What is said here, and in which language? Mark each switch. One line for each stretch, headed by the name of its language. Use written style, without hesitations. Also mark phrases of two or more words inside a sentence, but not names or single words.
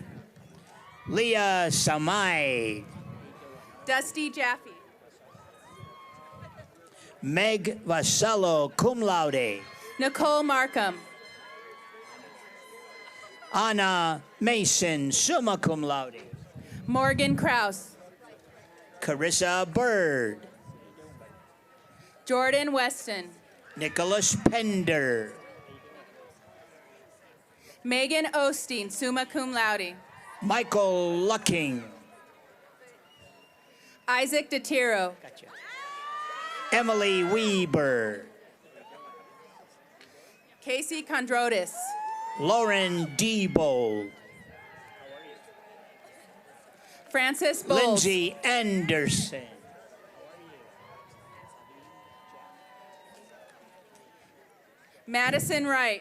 English: Leah Samai. Dusty Jaffe. Meg Vasallo,
Latin: cum laude.
English: Nicole Markham. Anna Mason,
Latin: summa cum laude.
English: Morgan Kraus. Carissa Bird. Jordan Weston. Nicholas Pender. Megan Osteen,
Latin: summa cum laude.
English: Michael Lucking. Isaac DeTiro. Emily Weber. Casey Condrotis. Lauren Debo. Francis Bowles. Lindsay Anderson. Madison Wright.